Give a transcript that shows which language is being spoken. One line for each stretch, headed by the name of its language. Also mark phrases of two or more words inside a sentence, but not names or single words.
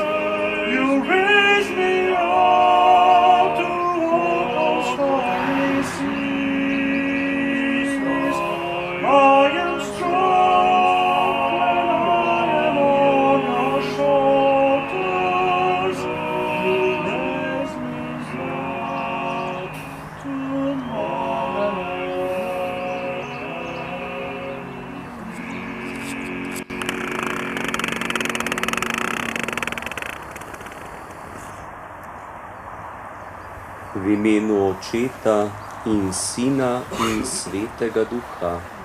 English: You raise me up to walk on stormy seas. I am strong when I am on your shoulders. You raise me up to more than
Slovenian: V imenu Očeta in Sina in Svetega Duha.